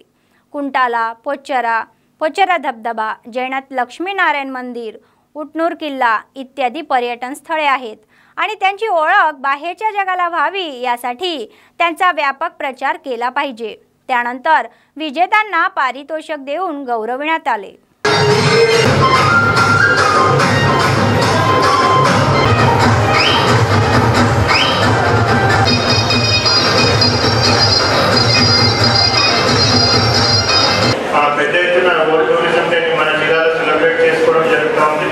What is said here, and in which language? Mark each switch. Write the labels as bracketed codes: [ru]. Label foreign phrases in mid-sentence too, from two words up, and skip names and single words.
[mr] कुंटाला, पोचरा धबधबा, जैनात लक्ष्मीनारायण मंदिर, उटनूर किल्ला इत्यादी पर्यटन स्थळे आहेत आणि त्यांची ओळख बाहेरच्या जगाला व्हावी यासाठी त्यांचा व्यापक प्रचार केला पाहिजे. त्यानंतर विजेत्यांना पारितोषिक देऊन गौरविण्यात आले. [te] పెద్ద ఎత్తున వరల్డ్ టూరిజం డేని మన జిల్లాలో సెలబ్రేట్ చేసుకోవడం జరుగుతూ ఉంది.